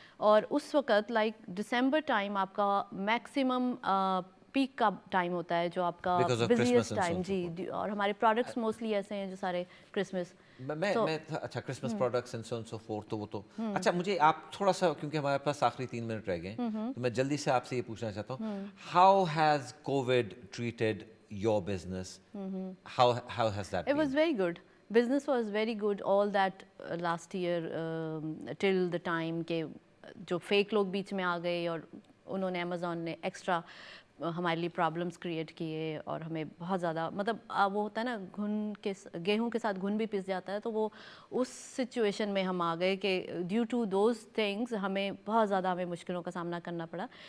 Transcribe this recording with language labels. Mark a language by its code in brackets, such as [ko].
[hi] और उस वक्त लाइक दिसंबर टाइम आपका मैक्सिमम पीक का टाइम होता है, जो आपका बिजिएस्ट टाइम जी, और हमारे प्रोडक्ट्स मोस्टली ऐसे हैं जो सारे क्रिसमस मैं अच्छा Christmas products and so on so fourth, तो वो तो अच्छा, मुझे आप थोड़ा सा, क्योंकि हमारे पास आखिरी 3 मिनट रह गए, तो मैं जल्दी से आपसे ये पूछना चाहता हूँ, [en] How has covid treated your business, how has that It was very good. Business was very good all that last year till the time के [hi] जो फेक लोग बीच में आ गए और उन्होंने अमेज़ॉन ने एक्स्ट्रा हमारे लिए प्रॉब्लम्स क्रिएट किए और हमें बहुत ज़्यादा मतलब वो होता है ना गेहूं के साथ घुन भी पिस जाता है, तो वो उस सिचुएशन में हम आ गए कि [en] due to those things [hi] हमें बहुत ज़्यादा मुश्किलों का सामना करना पड़ा.